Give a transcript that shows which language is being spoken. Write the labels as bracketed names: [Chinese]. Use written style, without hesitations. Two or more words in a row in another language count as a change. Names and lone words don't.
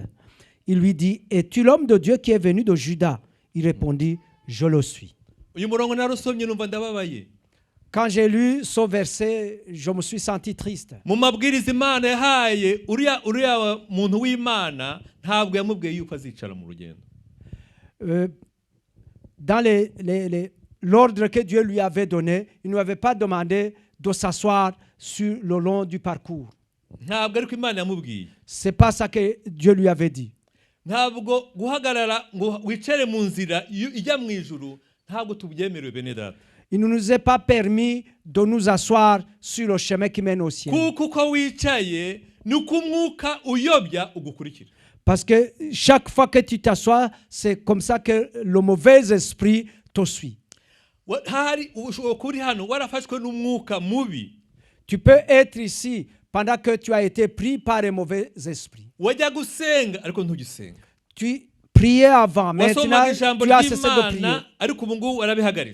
[French] Il lui dit, es-tu l'homme de Dieu qui est venu de Juda? Il répondit, je le suis. [Kinyarwanda] Uyu murongo narusomye numva ndababaye. [French] Quand j'ai lu ce verset, je me suis senti triste. [Kinyarwanda] Mu mabwiriza Imana yahaye uriya muntu w'Imana ntabwo yamubwiye yuko azicara mu rugendo. [French] Dans l'ordre que Dieu lui avait donné, il ne lui avait pas demandé de s'asseoir sur le long du parcours. [Kinyarwanda] Ntabwo ariko Imana yamubwiye. [French] C'est pas ça que Dieu lui avait dit. [Kinyarwanda] Ntabwo guhagarara ngo wicare mu nzira ijya mu ijuru ntabwo tubyemerewe bene data. [French] Il ne nous est pas permis de nous asseoir sur le chemin qui mène au ciel. [Kinyarwanda] Kuko uko wicaye nuko umwuka uyobya ugukurikira. [French] Parce que chaque fois que tu t'assois, c'est comme ça que le mauvais esprit te suit. Tu peux être ici pendant que tu as été pris par un mauvais esprit. Tu priais avant, maintenant tu as cessé de prier.